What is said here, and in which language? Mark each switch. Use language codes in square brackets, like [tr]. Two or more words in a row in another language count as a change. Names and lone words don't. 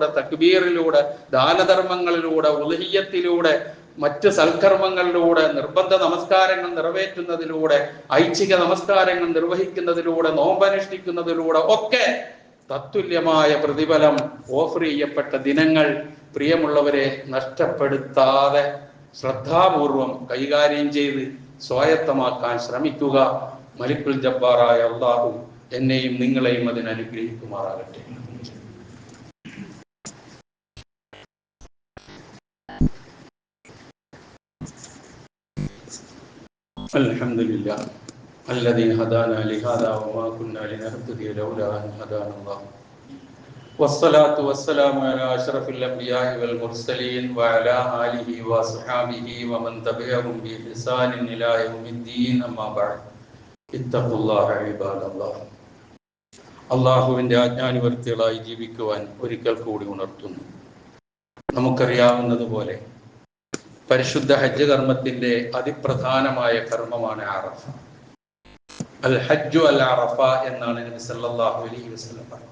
[ml] തക്ബീറിലൂടെ, ദാനധർമ്മങ്ങളിലൂടെ, ഉൽഹിയ്യത്തിലൂടെ, മറ്റ് സൽക്കർമ്മങ്ങളിലൂടെ, നിർബന്ധ നമസ്കാരങ്ങൾ നിറവേറ്റുന്നതിലൂടെ, ഐച്ഛിക നമസ്കാരങ്ങൾ നിർവഹിക്കുന്നതിലൂടെ, നോമ്പനുഷ്ഠിക്കുന്നതിലൂടെ ഒക്കെ തത്തുല്യമായ പ്രതിഫലം ഓഫർ ചെയ്യപ്പെട്ട ദിനങ്ങൾ പ്രിയമുള്ളവരെ നഷ്ടപ്പെടുത്താതെ ശ്രദ്ധാപൂർവം കൈകാര്യം ചെയ്ത് സ്വായത്തമാക്കാൻ ശ്രമിക്കുക. മലിക്കുൽ ജബ്ബാറായ അല്ലാഹു എന്നെയും നിങ്ങളെയും അതിനനുഗ്രഹിക്കുമാറാകട്ടെ. [ar] അൽഹംദുലില്ലാഹ് الذي هدانا لهذا وما كنا لنهتدي لولا أن هدانا الله والصلاة والسلام على أشرف الأنبياء والمرسلين وعلى آله وصحبه ومن تبعهم بإحسان إلى يوم الدين أما بعد اتقوا الله عباد الله. [ml] അള്ളാഹുവിന്റെ ആജ്ഞാനുവർത്തികളായി ജീവിക്കുവാൻ ഒരിക്കൽ കൂടി ഉണർത്തുന്നു. നമുക്കറിയാവുന്നതുപോലെ പരിശുദ്ധ ഹജ്ജ് കർമ്മത്തിന്റെ അതിപ്രധാനമായ കർമ്മമാണ് അറഫ. [ar] الحج العرفة [ml] എന്നാണ് നബി [ar] صلى الله عليه وسلم [ml] പറഞ്ഞത്.